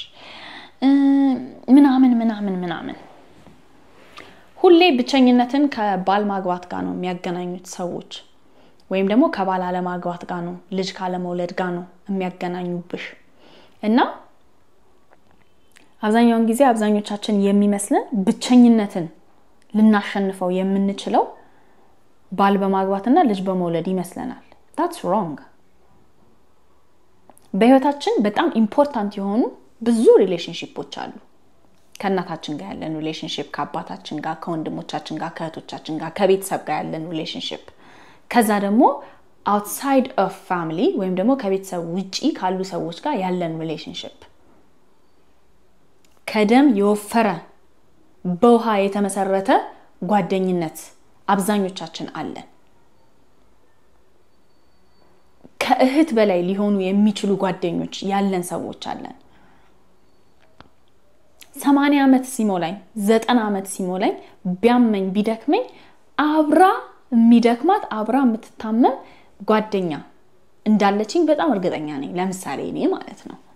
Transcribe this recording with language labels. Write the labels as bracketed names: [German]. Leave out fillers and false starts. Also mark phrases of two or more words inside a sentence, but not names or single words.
[Amharic] ምናምን ሁሌ ብቸኝነትን ከባል ማግባት ጋር ነው የሚያገናኙት ሰዎች ወይም ደግሞ ከባል አለማግባት ጋር ነው ልጅ ካለመውለድ ጋር ነው የሚያገናኙብሽ እና አብዛኛውን ጊዜ አብዛኞቻችን የሚመስለን ብቸኝነትን ልናሸንፈው የምንችለው ባል በማግባትና ልጅ በመውለድ ይመስለናል [English] that's wrong [Amharic] በህይወታችን በጣም ኢምፖርታንት የሆኑ ብዙ ሪሌሽንሺፖች አሉ ከእናታችን ጋር ያለን ሪሌሽንሺፕ ከአባታችን ጋር ከወንድሞቻችን ጋር ከእህቶቻችን ጋር ከቤተሰብ ጋር ያለን ሪሌሽንሺፕ ከዛ ደግሞ [English] outside of family [Amharic] ወይም ደግሞ ከቤተሰብ ውጪ ካሉ ሰዎች ጋር ያለን ሪሌሽንሺፕ ከደም የወፈረ በውሃ የተመሰረተ ጓደኝነት አብዛኞቻችን አለን ከእህት በላይ ሊሆኑ የሚችሉ ጓደኞች ያለን ሰዎች አለን 80 ዓመት ሲሞላኝ 90 ዓመት ሲሞላኝ ቢያመኝ ቢደክመኝ አብራ የሚደክማት አብራ የምትታመም ጓደኛ እንዳለችኝ በጣም እርግጠኛ ነኝ ለምሳሌ እኔ ማለት ነው